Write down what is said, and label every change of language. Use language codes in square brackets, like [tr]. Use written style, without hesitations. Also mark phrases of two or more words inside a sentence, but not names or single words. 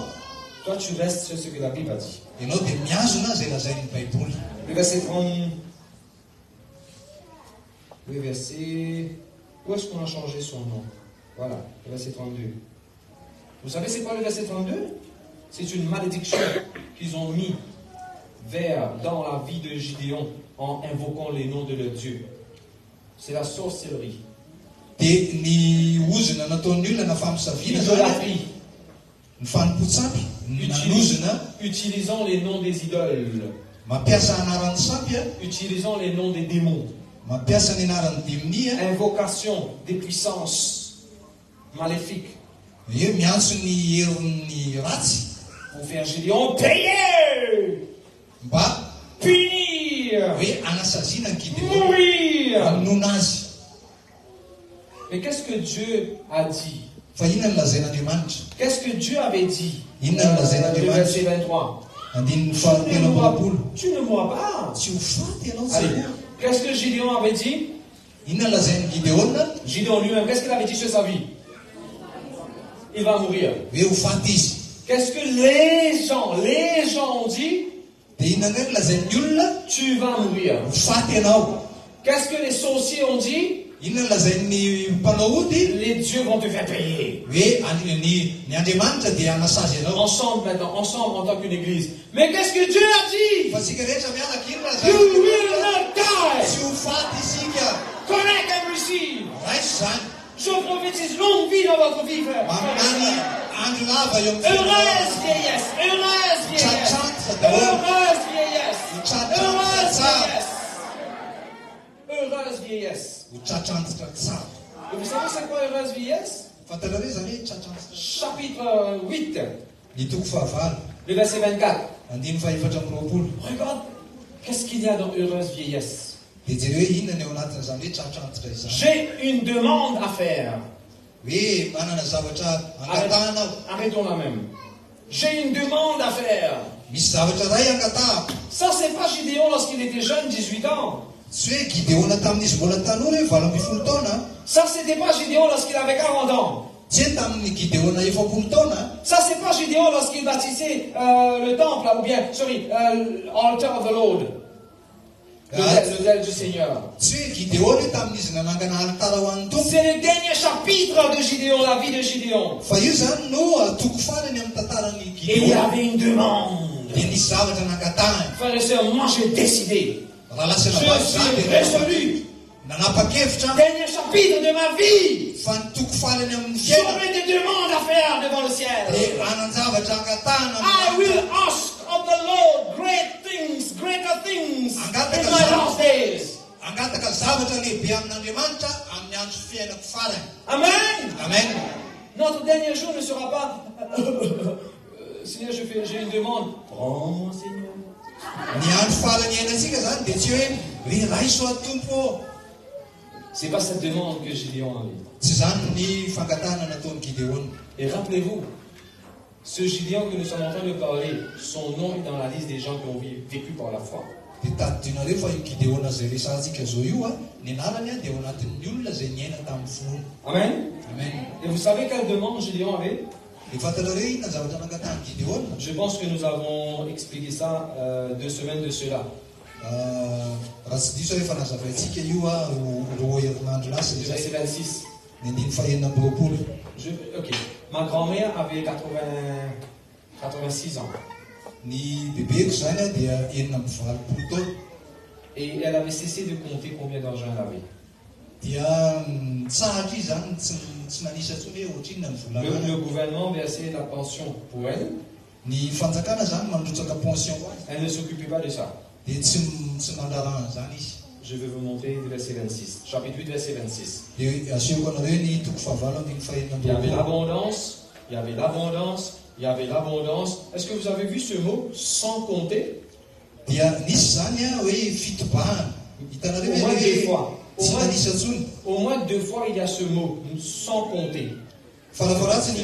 [fr] toi tu restes sur ce que la Bible a dit. [mg] ianao dia miazona zay lazain'ny baiboly. [fr] Le verset 30. Le verset. Où est-ce qu'on a changé son nom? Voilà, le verset 32. Vous savez c'est quoi le verset 32? C'est une malédiction qu'ils ont mis dans la vie de Gideon en invoquant les noms de leur Dieu. C'est la sorcellerie. [mg] Dia ny ozona nataon'ny olona na fampisaviana zany [fr] L'idolâtrie. [mg] ny fanompotsapy ny nanozona [fr] Utilisant les noms des idoles. [mg] mampiasa anaran'ny sampy a, [fr] Utilisant les noms des démons. [mg] mampiasa ny anaran'ny demoni a, [fr] Invocation des puissances maléfiques. [mg] eo miantso ny herin'ny ratsy [fr] Pour faire Gideon payer, [mg] mba [fr] punir, [mg] hoe anasaziana ny Gideona [fr] mourir. [mg] hamonoana azy. [fr] Mais qu'est-ce que Dieu a dit? [mg] Fa inona no lazain'Andriamanitra? [fr] Qu'est-ce que Dieu avait dit? [mg] Inona no [fr] Le [mg] lazain'Andriamanitra? [fr] verset 23. [mg] Andininy fahatelo amby roapolo. [fr] Tu ne mourras pas. [mg] Tsy ho faty ianao [fr] Allez. [mg] tsy. [fr] Qu'est-ce que Gideon avait dit? [mg] Inona no lazain'ny Gideona? [fr] Gideon lui-même, qu'est-ce qu'il avait dit sur sa vie? Il va mourir. [mg] Hoe ho faty izy. [fr] Qu'est-ce que les gens ont dit? [mg] Dia inona indray no lazain'ny olona? [fr] Tu vas mourir. [mg] Ho faty ianao. [fr] Qu'est-ce que les sorciers ont dit? [mg] Inona no lazain'ny mpanao ody? [fr] Les dieux vont te faire payer. [mg] Hoe ny Andriamanitra dia anasazy ianao. [fr] Ensemble maintenant, ensemble en tant qu'une église. Mais qu'est-ce que Dieu a dit? [mg] Fa tsika rehetra mianaka ino [en] You will not die. [mg] tsy ho faty isika. [en] Connect and receive. [mg] Raisy zany. [fr] Je prophétise longue vie dans votre vie, frère. [mg] Maminany andro lava eo amin'ny [fr] Heureuse vieillesse. Heureuse vieillesse. Heureuse vieillesse. Heureuse vieillesse. Heureuse vieillesse. [mg] ho tratrantitra tsara. [fr] Et vous savez c'est quoi heureuse vieillesse? [mg] Fantarare zany hoe tratrantitra. [fr] Chapitre 8, [mg] Ny toko fahavalo. [fr] le verset 24. [mg] Andiny fahaefatra amby roapolo. [fr] Regarde, qu'est-ce qu'il y a dans heureuse vieillesse? [mg] Dia jereo hoe inona ny ao anatin'izany hoe tratrantitra izany. [fr] J'ai une demande à faire. [mg] Hoe manana zavatra angatahana aho. [fr] Arrêtons là même. J'ai une demande à faire. [mg] Misy zavatra ray angatahako. [fr] Ça, c'est pas Gideon lorsqu'il était jeune, 18 ans. [mg] Tsy Gideona tamin'izy mbola tanora 20 taona. [fr] Ça, c'était pas Gédéon lorsqu'il avait 40 ans. [mg] Tsy tamin'ny Gideona 40 taona. [fr] Ça, c'est pas Gédéon lorsqu'il bâtissait le temple, ou bien, [en] altar of the Lord. [fr] L'autel du Seigneur. [mg] Tsy Gideona tamin'izy nanangana altara ho an'ny Tompo. [fr] C'est le dernier chapitre de Gédéon, la vie de Gédéon. [mg] Fa io zany no toko farany amin'ny tantaran'ny [fr] Et il y [mg] Gideona. [fr] avait une demande. [mg] Dia nisy zavatra nangatahany. [fr] Frères et sœurs, moi j'ai décidé. [mg] Raha [fr] Je [mg] lasana [fr] suis résolu. [mg] nanapa-kevitra [fr] Dernier chapitre de ma vie. [mg] fa ny toko farany amin'ny fiainana [fr] J'aurai des demandes à faire devant le ciel. [mg] dia anan-javatra angatahana. [en] I will ask of the Lord great things, greater things in my last days. [mg] Angataka zavatra lehibe amin'Andriamanitra amin'ny andro fiainako farany. Amen. Amen. [fr] Notre dernier jour ne sera pas Seigneur, j'ai une demande. Prends, Seigneur. [mg] Ny andro farany iainantsika zany dia tsy hoe raisoa Tompo. [fr] C'est pas cette demande que Gédéon avait. [mg] Tsy zany ny fangatahana nataon'ny Gideona. [fr] Et rappelez-vous, ce Gédéon que nous sommes en train de parler, son nom est dans la liste des gens qui ont vécu par la foi. [mg] Dia tadidinareo fa io Gideona zay resantsika zao io ny anarany dia ao anatin'ny olona zay niaina tamin'ny fony. Amen. Amen. [fr] Et vous savez quelle demande Gédéon avait? [mg] Dia fantatrareo inona zavatra nangatahany Gideona. [fr] Je pense que nous avons expliqué ça 2 semaines de cela. [mg] Raha tsy diso efa nazavaintsika io roa herinandro lasa [fr] Verset 26. [mg] ny andiny fahenina amby roapolo. [fr] Ok. Ma grand-mère avait 86 ans. [mg] Ny bebeko zany dia enina amby valopolo taona. [fr] Et elle avait cessé de compter combien d'argent elle avait. [mg] Dia tsahatra izy zany tsy nanisa ntsony hoe ohatr'inona ny vola. [fr] Le gouvernement versait la pension pour elle. [mg] Ny fanjakana zany mandrotsaka pension ho azy. [fr] Elle ne s'occupait pas de ça. [mg] Dia tsy mandrarana zany izy. [fr] Je vais vous montrer le verset 26. Chapitre 8, verset 26. [mg] Dia asehoko anareo ny toko fahavalo andiny fahenina [fr] Il y avait [mg] amby roapolo. [fr] l'abondance, il y avait l'abondance, il y avait l'abondance. Est-ce que vous avez vu ce mot sans compter? [mg] Dia nisy zany hoe fitobahana. Hitanareo [fr] Au moins [mg] hoe [fr] 2 fois. [mg] tsy nanisa ntsony. [fr] Au moins 2 fois, il y a ce mot, sans compter. [mg] Farafaratsiny